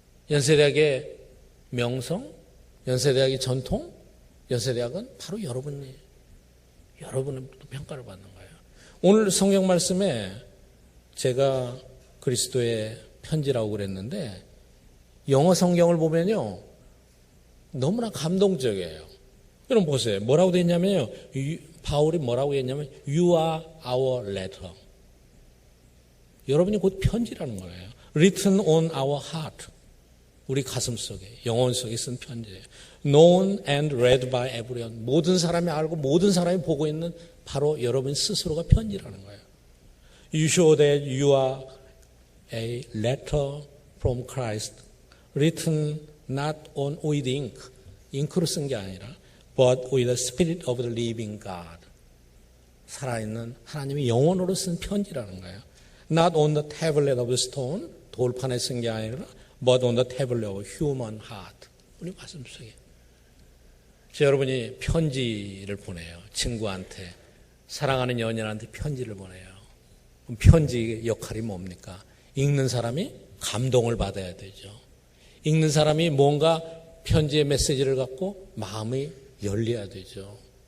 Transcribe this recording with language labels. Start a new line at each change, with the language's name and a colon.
Korean: 연세대학의 명성, 연세대학의 전통, 연세대학은 바로 여러분의 평가를 받는 거예요. 오늘 성경 말씀에 제가 그리스도의 편지라고 그랬는데 영어 성경을 보면요 너무나 감동적이에요. 여러분 보세요. 뭐라고 되어 있냐면요. 바울이 뭐라고 했냐면
English: You are our letter.
Korean: 여러분이 곧 편지라는 거예요.
English: Written on our heart.
Korean: 우리 가슴 속에, 영혼 속에 쓴 편지예요.
English: Known and read by everyone.
Korean: 모든 사람이 알고 모든 사람이 보고 있는 바로 여러분 스스로가 편지라는 거예요.
English: You show that you are a letter from Christ, written not on with ink,
Korean: 잉크로 쓴 게 아니라,
English: but with the Spirit of the living God.
Korean: 살아있는 하나님의 영혼으로 쓴 편지라는 거예요.
English: Not on the tablet of stone,
Korean: 돌판에 쓴 게 아니라,
English: but on the tablet of human heart.
Korean: 우리 말씀 속에. 여러분이 편지를 보내요. 친구한테, 사랑하는 연인한테 편지를 보내요. 그럼 편지의 역할이 뭡니까? 읽는 사람이 감동을 받아야 되죠. 읽는 사람이 뭔가 편지의 메시지를 갖고 마음이 열려야 되죠.